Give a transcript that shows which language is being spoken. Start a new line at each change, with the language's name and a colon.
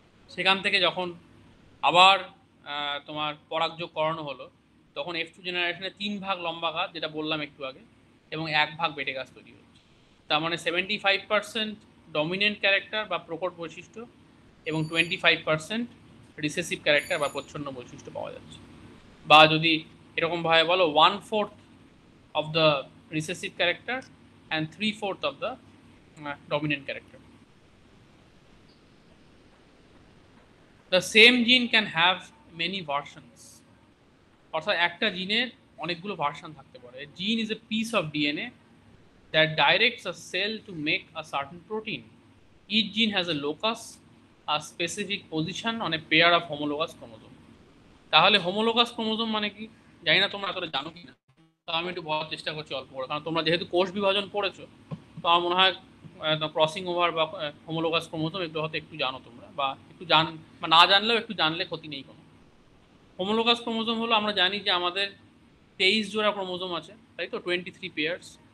Bangla: সেখান থেকে যখন আবার তোমার পরাগযোগ করানো হলো, তখন F2 জেনারেশনে 3 ভাগ লম্বা গাছ, যেটা বললাম একটু আগে, এবং 1 ভাগ বেটে গাছ তৈরি হচ্ছে। তার মানে 75% ডমিনেন্ট ক্যারেক্টার বা প্রকট বৈশিষ্ট্য এবং 25% রিসেসিভ ক্যারেক্টার বা প্রচ্ছন্ন বৈশিষ্ট্য পাওয়া যাচ্ছে। বা যদি এরকমভাবে বলো
English: 1/4 of the recessive character and 3/4 of the dominant character. The same gene can have many versions.
Bangla: অর্থাৎ একটা জিনের অনেকগুলো ভার্সন থাকতে পারে।
English: Gene is a piece of DNA that directs a cell to make a certain protein. Each gene has a locus, a specific position on a pair of homologous chromosome.
Bangla: তাহলে homologous chromosome মানে কি? জানি না তোমরা এতটা জানো কিনা, তো আমি একটু বলার চেষ্টা করছি অল্প করে, কারণ তোমরা যেহেতু কোষ বিভাজন পড়েছো, তো আমার মনে হয় ক্রসিং ওভার বা হোমোলোগাস ক্রোমোজোম এগুলো হয়তো একটু জানো তোমরা, বা একটু বা না জানলেও একটু জানলে ক্ষতি নেই কোনো। হোমোলোগাস ক্রোমোজোম হলো, আমরা জানি যে আমাদের 23 জোড়া ক্রোমোজোম আছে, তাই তো, 23 পেয়ার্স।